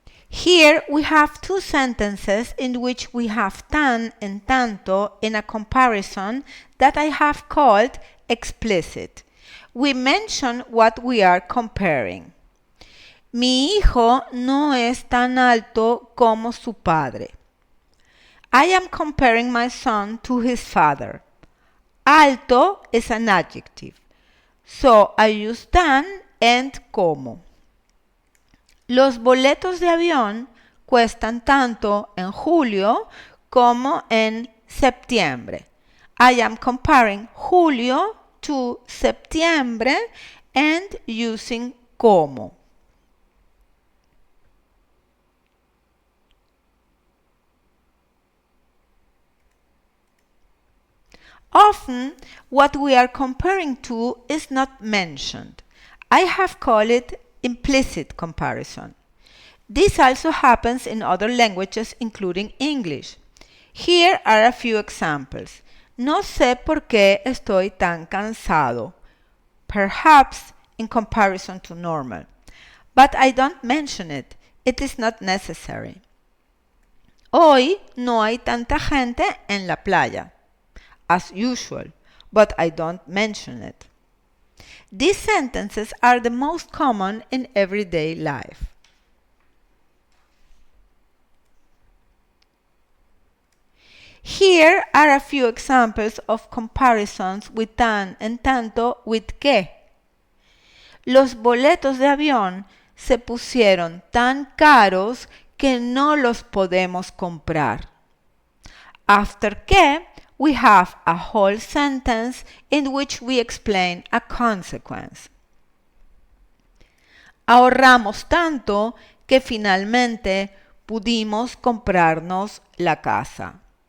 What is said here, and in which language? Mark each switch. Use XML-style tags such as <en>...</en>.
<en>Here we have two sentences in which we have tan and tanto in a comparison that I have called explicit. We mention what we are comparing.</en> <es>Mi hijo no es tan alto como su padre.</es> <en>I am comparing my son to his father. Alto is an adjective, So I use tan and como.</en> <es>Los boletos de avión cuestan tanto en julio como en septiembre.</es> <en>I am comparing julio to septiembre and using como. Often, what we are comparing to is not mentioned. I have called it implicit comparison. This also happens in other languages, including English. Here are a few examples.</en> <es>No sé por qué estoy tan cansado.</es> <en>Perhaps in comparison to normal. But I don't mention it. It is not necessary.</en> <es>Hoy no hay tanta gente en la playa.</es> <en>As usual, but I don't mention it. These sentences are the most common in everyday life. Here are a few examples of comparisons with tan and tanto with que.</en> <es>Los boletos de avión se pusieron tan caros que no los podemos comprar.</es> <en>After que, we have a whole sentence in which we explain a consequence.</en> <es>Ahorramos tanto que finalmente pudimos comprarnos la casa.</es>